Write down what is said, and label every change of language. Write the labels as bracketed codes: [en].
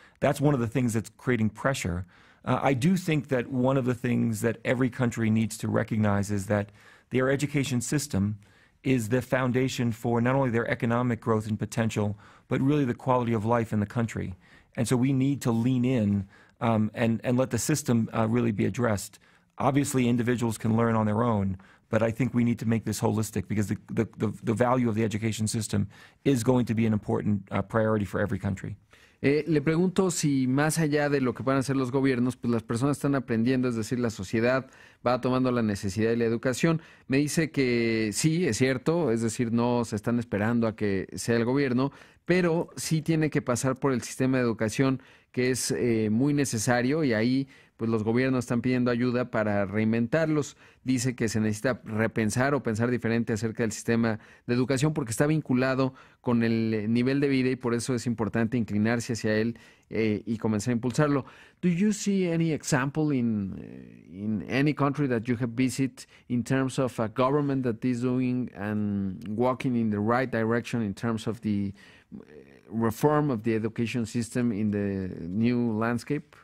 [en] That's one of the things that's creating pressure. I do think that one of the things that every country needs to recognize is that their education system is the foundation for not only their economic growth and potential, but really the quality of life in the country. And so we need to lean in and let the system really be addressed. Obviously, individuals can learn on their own, but I think we need to make this holistic because the value of the education system is going to be an important priority for every country. [es] Le pregunto si más allá de lo que puedan hacer los gobiernos, pues las personas están aprendiendo, es decir, la sociedad va tomando la necesidad de la educación. Me dice que sí, es cierto, es decir, no se están esperando a que sea el gobierno, pero sí tiene que pasar por el sistema de educación que es muy necesario y ahí pues los gobiernos están pidiendo ayuda para reinventarlos. Dice que se necesita repensar o pensar diferente acerca del sistema de educación porque está vinculado con el nivel de vida y por eso es importante inclinarse hacia él y comenzar a impulsarlo. [en] Do you see any example in any country that you have visited in terms of a government that is doing and walking in the right direction in terms of the reform of the education system in the new landscape?